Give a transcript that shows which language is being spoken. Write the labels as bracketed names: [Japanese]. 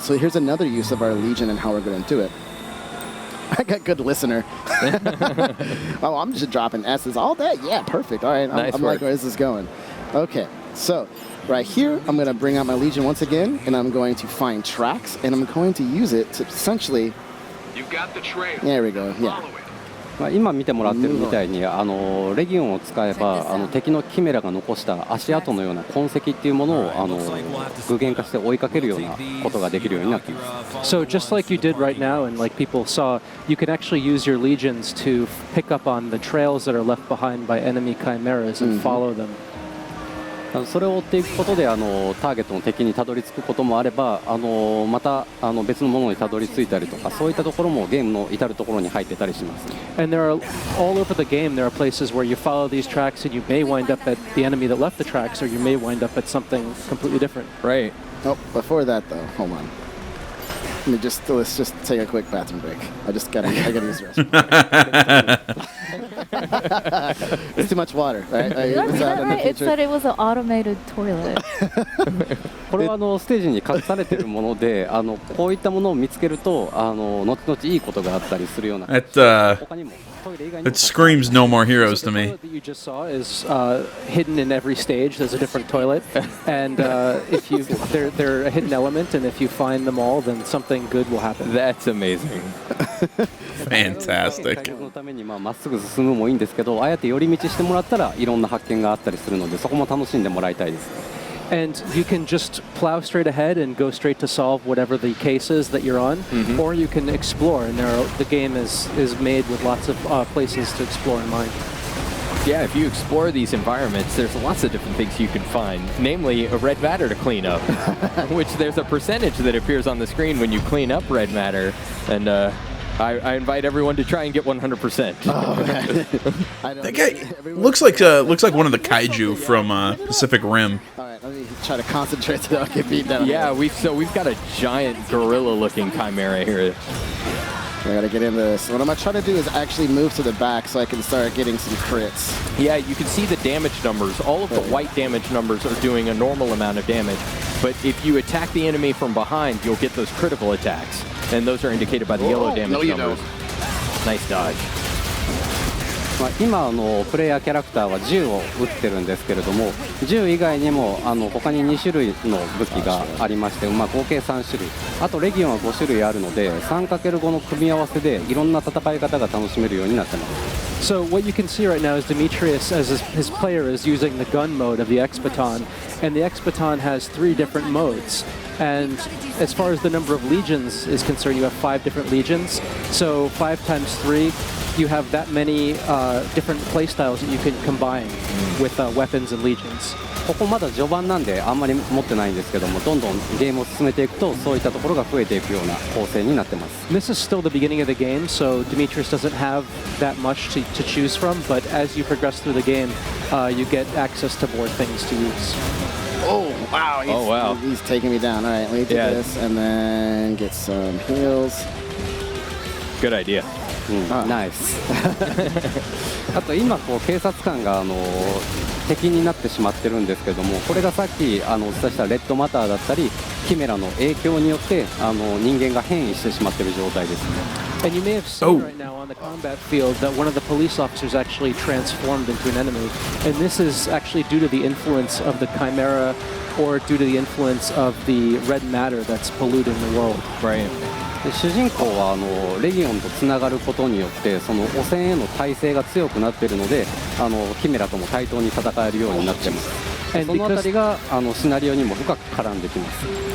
[English] And so here's another use of our Legion and how we're going to do it. I got good listener. Oh, I'm just dropping S's all day. Yeah, perfect. All right, I'm like, where is this going? Okay, so right here, I'm going to bring out my Legion once again, and I'm going to find tracks, and I'm going to use it to essentially... You've got the trail. There we go, yeah. [Japanese] 今見てもらってるみたいにレギオンを使えば敵のキメラが残した足跡のような痕跡っていうものを具現化して追いかけるようなことができるようになっています。 [English] So just like you did right now, and like people saw, you can actually use your legions to pick up on the trails that are left behind by enemy chimeras and follow them. [Japanese] それを追っていくことでターゲットの敵にたどり着くこともあればまた別のものにたどり着いたりとかそういったところもゲームの至るところに入ってたりします。 [English] And there are all over the game. There are places where you follow these tracks and you may wind up at the enemy that left the tracks, or you may wind up at something completely different. Right. Oh, before that though, hold on. Let's just take a quick bathroom break. I gotta use the restroom. It's too much water, right? Did I read that right? It said it was an automated toilet. [Japanese] これはステージに隠されているものでこういったものを見つけると後々いいことがあったりするような。他にも [English] It screams no more heroes to me. The toilet that you just saw is hidden in every stage. There's a different toilet, and if they're a hidden element, and if you find them all, then something good will happen. That's amazing. Fantastic. [Japanese] 解決のためにまっすぐ進むもいいんですけど、あえて寄り道してもらったらいろんな発見があったりするので、そこも楽しんでもらいたいです。 [English] And you can just plow straight ahead and go straight to solve whatever the case is that you're on, or you can explore. And the game is made with lots of places to explore in mind. Yeah, if you explore these environments, there's lots of different things you can find, namely a red matter to clean up, which there's a percentage that appears on the screen when you clean up red matter, and I invite everyone to try and get 100%. That guy looks like one of the kaiju from Pacific Rim. All right, let me try to concentrate so I don't get beat down. Yeah, we've got a giant gorilla-looking chimera here. I gotta get in this. What I'm gonna try to do is actually move to the back so I can start getting some crits. Yeah, you can see the damage numbers. All of the white damage numbers are doing a normal amount of damage. But if you attack the enemy from behind, you'll get those critical attacks. And those are indicated by the yellow damage numbers. Nice dodge. [Japanese] 今プレイヤーキャラクターは銃を撃ってるんですけれども、銃以外にも他に2種類の武器がありまして、合計3種類、あとレギオンは5種類あるので 3×5 の組み合わせでいろんな戦い方が楽しめるようになってます。 [English] So what you can see right now is Demetrius, as his player, is using the gun mode of the X-Baton, and the X-Baton has 3 different modes. And as far as the number of legions is concerned, you have 5 different legions. So 5 times 3, you have that many different playstyles that you can combine with weapons and legions. [Japanese] ここまだ序盤なんであんまり持ってないんですけども、どんどんゲームを進めていくとそういったところが増えていくような構成になってます。 [English] This is still the beginning of the game, so Demetrius doesn't have that much to choose from, but as you progress through the game, you get access to more things to use. Oh, wow. He's taking me down. All right, let me do this and then get some heals. Good idea. Nice. [Japanese] あと今警察官が敵になってしまってるんですけども、これがさっきお伝えしたレッドマターだったりキメラの影響によって人間が変異してしまってる状態ですね。 [English] And you may have seen right now on the combat field that one of the police officers actually transformed into an enemy. And this is actually due to the influence of the Chimera or due to the influence of the red matter that's polluting the world. Right. [Japanese] で主人公はレギオンとつながることによってその汚染への耐性が強くなっているのでキメラとも対等に戦えるようになっています。そのあたりがシナリオにも深く絡んできます。